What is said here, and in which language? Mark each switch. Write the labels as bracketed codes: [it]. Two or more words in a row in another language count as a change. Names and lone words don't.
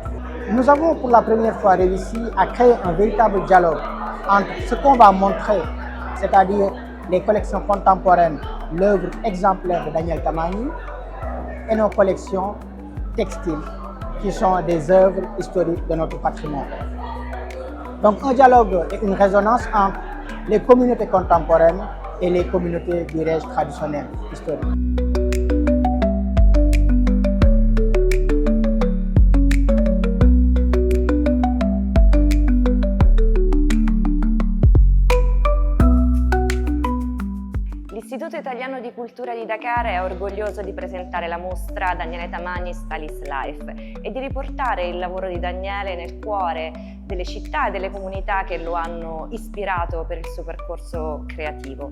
[fr] Ensuite, Nous avons pour la première fois réussi à créer un véritable dialogue entre ce qu'on va montrer, c'est-à-dire les collections contemporaines, l'œuvre exemplaire de Daniel Tamani, et nos collections textiles, qui sont des œuvres historiques de notre patrimoine. Donc un dialogue et une résonance entre les communautés contemporaines et les communautés, dirais-je, traditionnelles, historiques. [it] L'Istituto Italiano di Cultura di Dakar è orgoglioso di presentare la mostra Daniele Tamani Stylist Life e di riportare il lavoro di Daniele nel cuore delle città e delle comunità che lo hanno ispirato per il suo percorso creativo.